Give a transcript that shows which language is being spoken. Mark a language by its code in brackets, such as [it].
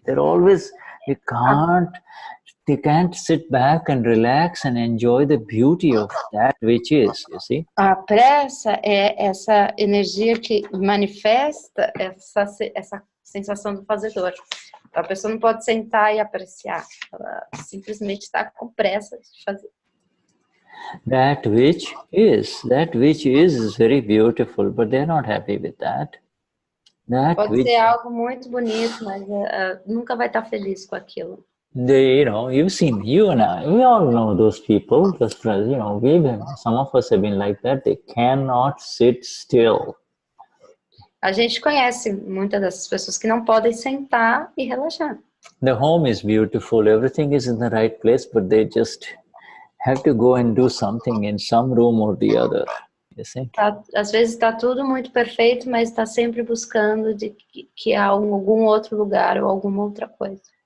[en] They're always, they can't sit back and relax and enjoy the beauty of that which is, you see. [pt] A pressa é essa energia que manifesta essa sensação do fazedor. A pessoa não pode sentar e apreciar. Ela simplesmente está com pressa de fazer. [en] That which is very beautiful, but they're not happy with that. [pt] Pode ser algo muito bonito, mas nunca vai estar feliz com aquilo. [en] You've seen, you and I, we all know those people, those friends, some of us have been like that. They cannot sit still. [pt] A gente conhece muitas dessas pessoas que não podem sentar e relaxar. [en] The home is beautiful, everything is in the right place, but they just have to go and do something in some room or the other. You see? [pt] Às vezes está tudo muito perfeito, mas está sempre buscando de que há algum outro lugar ou alguma outra coisa.